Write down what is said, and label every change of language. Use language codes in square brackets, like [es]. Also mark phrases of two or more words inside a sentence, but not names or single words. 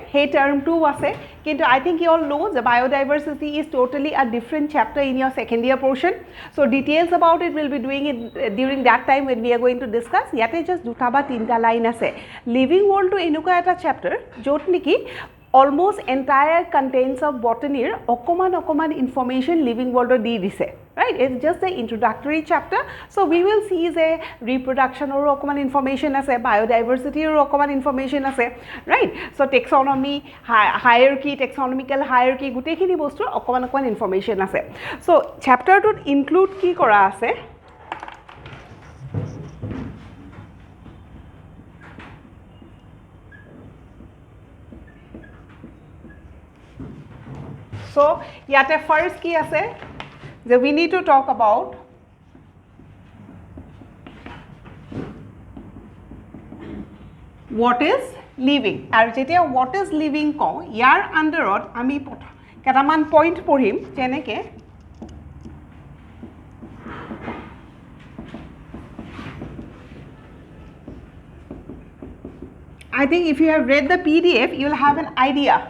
[en] Hey term 2 [as] আছে, কিন্তু [en] I think you all know the biodiversity is totally a different chapter in your second year portion. So details about it we'll be doing it during that time when we are going to discuss. [as] ইয়াত জাষ্ট দুটা বা তিনটা লাইন আছে. [en] Living world [as] টো এনুকা এটা চেপ্টাৰ য'ত নিকি [en] almost entire contents of botany [as] ওকোমান [en] information living world [as] দি দিছে, [en] right? It's just the introductory chapter. So we will see the reproduction [as] অৰ ওকোমান ইনফৰমেশ্যন আছে, [en] biodiversity [as] অৰ ওকোমান ইনফৰমেশ্যন আছে, [en] right? So taxonomy, hierarchy, taxonomical hierarchy [as] গোটেই খিনি বস্তু ওকোমান ইনফৰমেশ্যন আছে. ছ' চেপ্টাৰটো ইনক্লুড কি কৰা আছে? [en] So [as] ইয়াত ফাৰ্ষ্ট কি আছে [en] that we need to talk about what is living. [as] আৰু যেতিয়া [en] what is living [as] ক' ইয়াৰ আণ্ডাৰত আমি কেইটামান পইণ্ট পঢ়িম যেনেকে [en] I think if you have read the PDF you will have an idea.